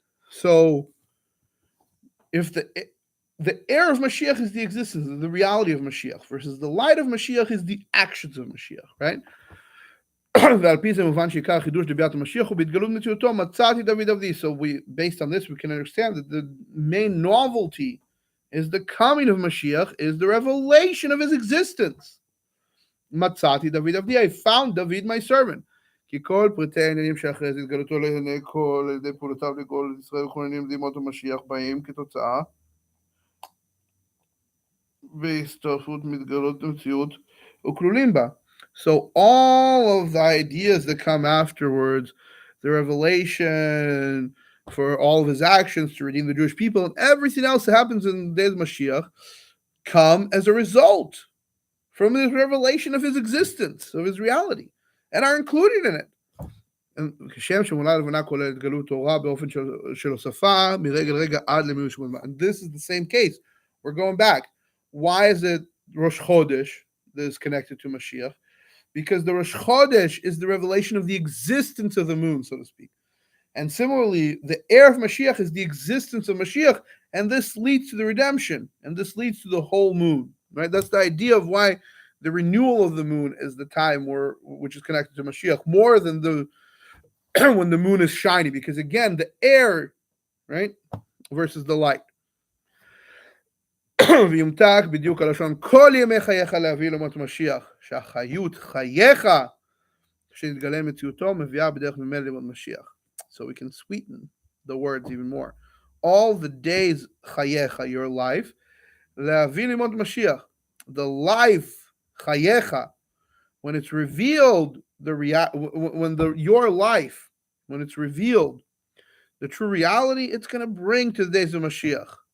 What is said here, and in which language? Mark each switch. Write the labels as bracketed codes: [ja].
[en] So if the air of Mashiach is the existence, the reality of Mashiach, versus the light of Mashiach is the actions of Mashiach, right? So we, based on this, we can understand that the main novelty is the coming of Mashiach, is the revelation of his existence. [he] Matzati David Avdi, [en] I found David my servant. [he] כי כל פרטי העניינים שאחרי זה התגלותו לעיני כל, על ידי פעולותיו לכל ישראל וכוננים דמות המשיח באים כתוצאה והצטרפות מתגלות במציאות וכלולים בה. [en] So all of the ideas that come afterwards, the revelation for all of his actions to redeem the Jewish people, and everything else that happens in the days of Mashiach, come as a result from the revelation of his existence, of his reality, and are included in it. And this is the same case. We're going back. Why is it Rosh Chodesh that is connected to Mashiach? Because the Rosh Chodesh is the revelation of the existence of the moon, so to speak. And similarly, the air of Mashiach is the existence of Mashiach, and this leads to the redemption, and this leads to the whole moon, right? That's the idea of why the renewal of the moon is the time which is connected to Mashiach, more than the when the moon is shiny, because again, the air, right, versus the light. [he] ויומתק בדיוק הלשון כל ימי חייך להביא למות משיח, שהחיות חייך כשנתגלה מציאותו מביאה בדרך ממילא למות משיח. [en] So we can sweeten the words even more. All the days חייך, your life, [he] להביא למות משיח, [en] the life חייך, when it's revealed, your life, when it's revealed, the true reality, it's going to bring to the days of Mashiach.